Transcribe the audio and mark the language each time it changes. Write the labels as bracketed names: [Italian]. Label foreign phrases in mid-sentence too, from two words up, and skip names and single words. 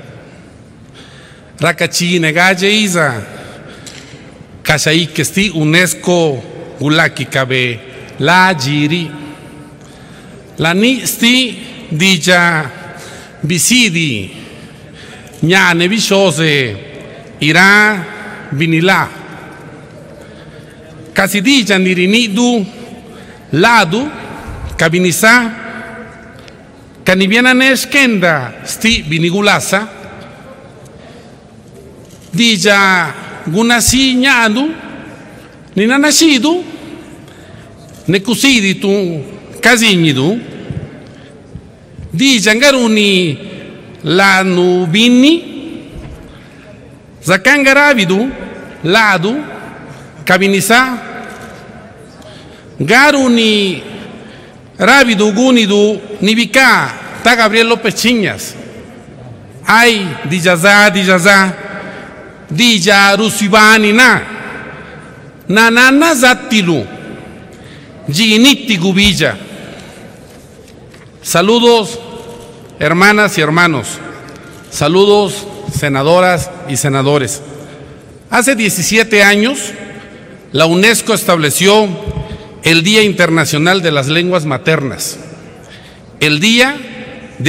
[Zapotec] Rakachi negaje isa, kashaikesti UNESCO gulaki kabe la jiri. La ni sti dija bisidi, nyane bishose ira vinila. Kasidija nirinidu ladu kabinisa kanibiana neskenda sti binigulasa dija gunasi nyadu ninanashidu nekusidi tu kazinyidu dija ngaruni lanu bini zakangaravidu ladu kabinisa garuni rávido gunidu nibika ta Gabriel López Chiñas ay dijaza dija rusibani na zatilu jiniti gubilla. [Spanish] Saludos hermanas y hermanos, saludos senadoras y senadores. Hace 17 años la UNESCO estableció el Día Internacional de las Lenguas Maternas, el Día de